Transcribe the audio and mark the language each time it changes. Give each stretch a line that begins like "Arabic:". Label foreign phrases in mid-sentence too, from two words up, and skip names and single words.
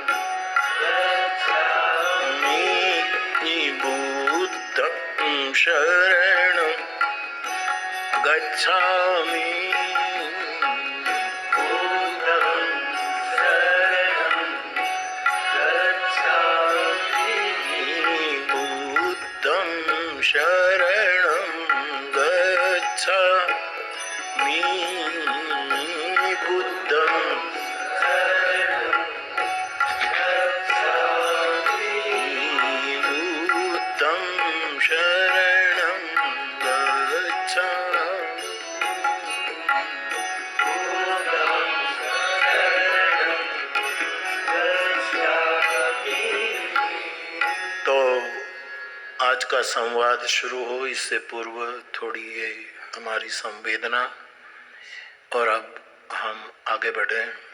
Pali: गच्छामि बुद्धं शरणं गच्छामि बुद्धं शरणं गच्छामि बुद्धं शरणं गच्छामि बुद्धं शरणं गच्छामि बुद्धं शरणं
Hindi: तो आज का संवाद शुरू हो इससे पूर्व थोड़ी ये हमारी संवेदना और अब हम आगे बढ़े।